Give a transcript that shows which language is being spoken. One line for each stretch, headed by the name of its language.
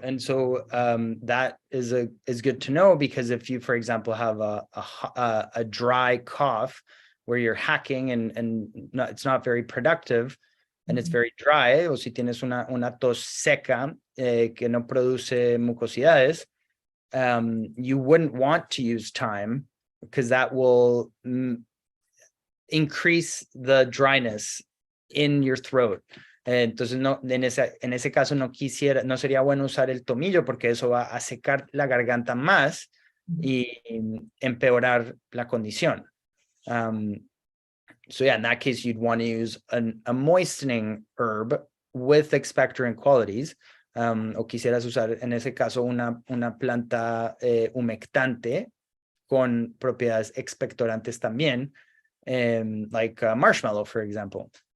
English: And so that is good to know, because if you, for example, have a dry cough where you're hacking and it's not very productive and it's very dry,
Spanish: o si tienes una tos seca que no produce mucosidades,
English: you wouldn't want to use thyme, because that will increase the dryness in your throat.
Spanish: Entonces, no, en ese caso no sería bueno usar el tomillo, porque eso va a secar la garganta más y empeorar la condición.
English: So yeah, in that case, you'd want to use a moistening herb with expectorant qualities.
Spanish: O quisieras usar, en ese caso, una planta humectante con propiedades expectorantes también,
English: like marshmallow, for example.